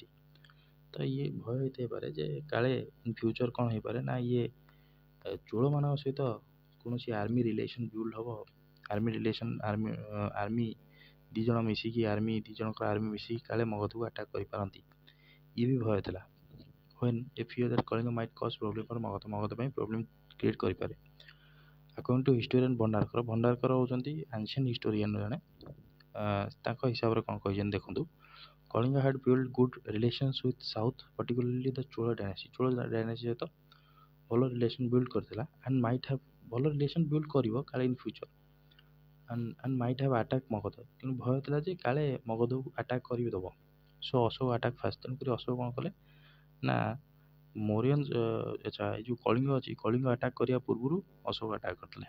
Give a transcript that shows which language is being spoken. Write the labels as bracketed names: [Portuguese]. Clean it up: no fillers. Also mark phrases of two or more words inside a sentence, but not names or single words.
[Odia] ତ ଇଏ ଭୟ ହେଇଥାଇପାରେ ଯେ କାଳେ [English] in future [Odia] କ'ଣ ହେଇପାରେ ନା ଇଏ ଚୋଳମାନଙ୍କ ସହିତ କୌଣସି [English] army relation build [Odia] ହେବ, ଆର୍ମି ଦୁଇ ଜଣ ମିଶିକି, ଦୁଇ ଜଣଙ୍କର ଆର୍ମି ମିଶିକି କାଳେ ମଗଧକୁ ଆଟାକ୍ କରିପାରନ୍ତି, ଇଏ ବି ଭୟ ଥିଲା। [English] when a fear that କଳିଙ୍ଗ might cause problem for ମଗଧ ପାଇଁ problem create କରିପାରେ। according to historian [Odia] ଭଣ୍ଡାରକର ହେଉଛନ୍ତି [English] ancient historian [Odia] ଜଣେ, ତାଙ୍କ ହିସାବରେ କ'ଣ କହିଛନ୍ତି ଦେଖନ୍ତୁ, କଳିଙ୍ଗ [English] had built good relations with south, particularly the Chola dynasty. Chola dynasty [Odia] ସହିତ ଭଲ [English] relation build [Odia] କରିଥିଲା, [English] and might have, [Odia] ଭଲ [English] relation build [Odia] କରିବ କାଳେ [English] in future, and might have attack Magadha. [Odia] ତେଣୁ ଭୟ ଥିଲା ଯେ କାଳେ ମଗଧକୁ ଆଟାକ୍ କରିବି ଦେବ। [English] so Ashoka attack fast. [Odia] ତେଣୁକରି ଅଶୋକ କ'ଣ କଲେ ନା ମୌର୍ୟନ୍, ଆଚ୍ଛା ଏଇ ଯେଉଁ କଳିଙ୍ଗ ଅଛି, କଳିଙ୍ଗ ଆଟାକ୍ କରିବା ପୂର୍ବରୁ ଅଶୋକ ଆଟାକ୍ କରିଥିଲେ।